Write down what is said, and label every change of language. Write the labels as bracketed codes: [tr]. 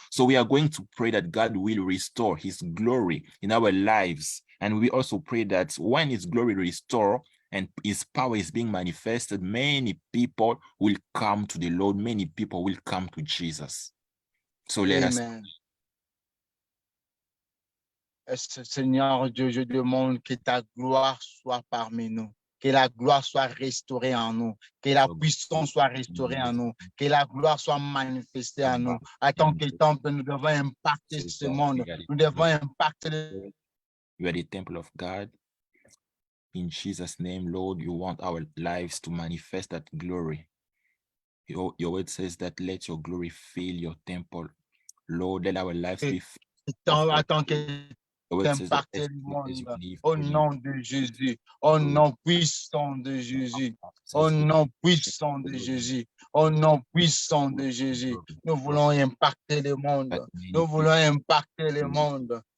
[en] So we are going to pray that God will restore his glory in our lives. And we also pray that when his glory restored, and his power is being manifested, many people will come to the Lord. Many people will come to Jesus. So let us. Amen. [fr] Seigneur Dieu, je demande que ta gloire soit parmi nous, Que la gloire soit restaurée en nous, que la puissance soit restaurée en nous, que la gloire soit manifestée en nous. En tant que temple, nous devons impacter ce monde. Nous devons impacter le... [en] You are the temple of God. In Jesus' name, Lord, you want our lives to manifest that glory. Your word says that let your glory fill your temple. Lord, let our lives be [fr] en tant qu'impacter le monde. Au nom de Jésus, au nom puissant de Jésus, au nom puissant de Jésus, au nom puissant de Jésus. Nous voulons impacter le monde. Nous voulons impacter le monde.